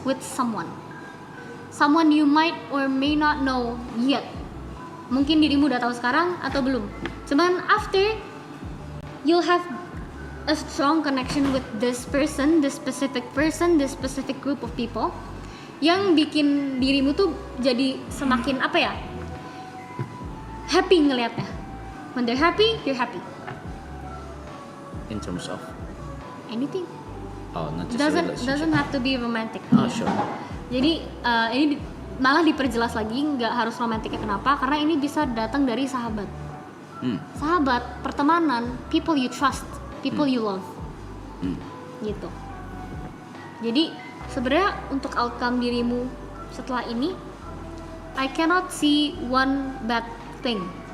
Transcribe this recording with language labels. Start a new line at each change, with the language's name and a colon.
English: With someone you might or may not know yet.
Indonesian: Mungkin dirimu udah tahu sekarang atau belum.
English: Cuman after, you'll have a strong connection with this person, this specific group of people,
Indonesian: yang bikin dirimu tuh jadi semakin apa ya, happy ngelihatnya.
English: When they're happy, you're happy. In terms of Anything. oh, not just a Doesn't relationship. have to be romantic. Oh sure.
Indonesian: Jadi ini malah diperjelas lagi, nggak harus romantiknya. Kenapa? Karena ini bisa datang dari sahabat. Sahabat, pertemanan,
English: people you trust, people you love.
Indonesian: Gitu. Jadi sebenarnya untuk outcome dirimu setelah ini,
English: I cannot see one bad thing.